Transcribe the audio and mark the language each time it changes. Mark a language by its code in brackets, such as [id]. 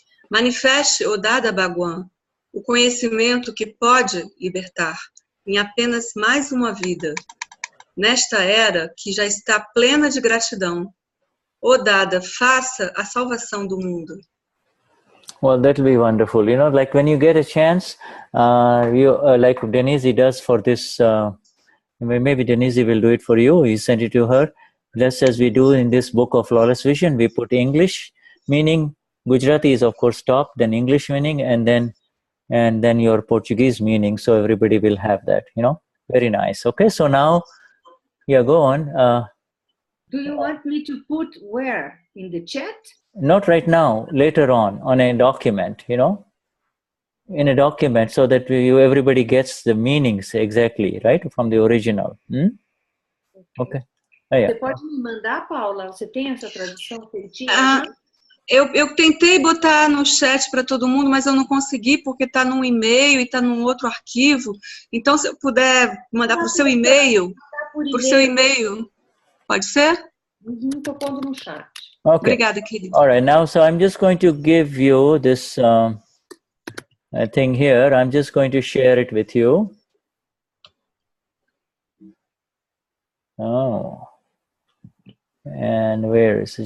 [pt] Manifeste, O Dada Bhagwan, o conhecimento que pode libertar em apenas mais uma vida, nesta era que já está plena de gratidão. O Dada, faça a salvação do mundo. [en] Well, that will be wonderful. Like when you get a chance, like Denize does for this, maybe Denize will do it for you. You send it to her. Just as we do in this book of Flawless Vision, we put English meaning, Gujarati is of course top, then English meaning, and then your Portuguese meaning. So everybody will have that, Very nice. Okay, so now, yeah, go on. Do you want me to put where? In the chat? Not right now, later on a document, in a document, so that everybody gets the meanings exactly, right, from the original. Okay. [pt] Você pode me mandar, Paula? Você tem essa tradução feitinha? Eu tentei botar no chat para todo mundo, mas eu não consegui, porque está num e-mail e está num outro arquivo. Então, se eu puder mandar para o seu e-mail, pode ser? Estou pondo no chat. [en] Okay. [pt] Obrigada, querido. [en] All right, now, so I'm just going to give you this thing here. I'm just going to share it with you. Oh. And where is it?